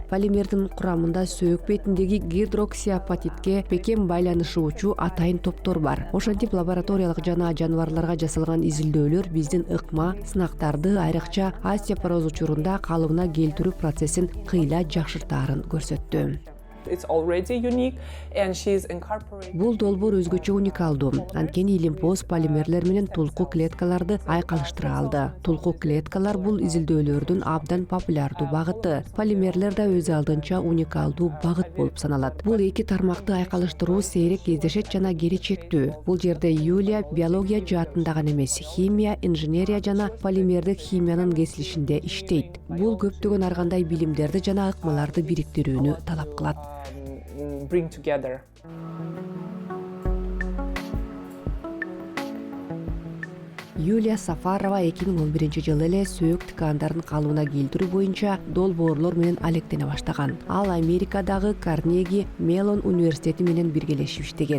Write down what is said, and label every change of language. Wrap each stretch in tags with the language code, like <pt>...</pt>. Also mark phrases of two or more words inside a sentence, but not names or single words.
<ky>Полимердин курамында сөөк бетиндеги гидроксиапатитке бекем байланышы учу атайын топтор бар. Ошентип лабораториялык жана жаныбарларга жасалган изилдөөлөр биздин ыкма сынактарды айрыкча остеопороз учурунда калыбына келтирүү процессин кыйла жакшыртаарын көрсөттү.</ky> <en>It's already unique and she's incorporating.</en> <ky>Бул долбоор өзгөчө уникалдуу. Анткени илимпоз полимерлер менен тулку клеткаларды айкалыштыра алды. Тулку клеткалар бул изилдөөлөрдүн абдан популярдуу багыты. Полимерлер да өз алдынча уникалдуу багыт болуп саналат. Бул эки тармакты айкалыштыруу сейрек кездешет жана келечектүү. Бул жерде Юлия биология жаатында гана эмес, химия, инженерия жана полимердик химиянын кесилишинде иштейт. Бул көптөгөн ар кандай билимдерди жана ыкмаларды бириктирүүнү талап кылат.</ky> <en>Bring together.</en> <ky>Юлия Сафарова 2011-жылы эле сөөк ткандарын калыбына келтирүү боюнча долбоорлор менен алектене баштаган. Ал Америкадагы Карнеги Меллон университети менен биргелешип иштеген.</ky>